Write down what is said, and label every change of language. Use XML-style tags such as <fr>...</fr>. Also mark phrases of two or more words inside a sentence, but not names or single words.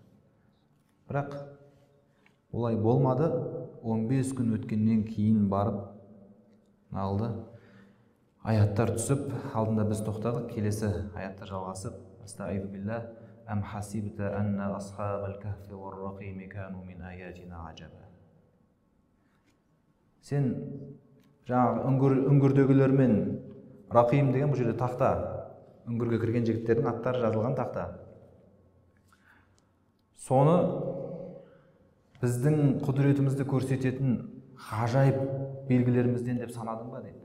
<kk>Бірақ олай болмады. 15 күн өткеннен кейін барып алды. Аяттар түсіп, алдында біз тоқтадық, келесі аяттар жалғасып.</kk> <ar>أستغفر الله أم حسبت أن أصحاب الكهف والرقيم كانوا من آياتنا عجبا.</ar> <kk>Сен жаңағы үңгірдегілермен, рақим деген бұл жерде тақта, үңгірге кірген жігіттердің аттары жазылған тақта. Соны біздің құдіретімізді көрсететін ғажайып белгілерімізден деп санадың ба дейді.</kk>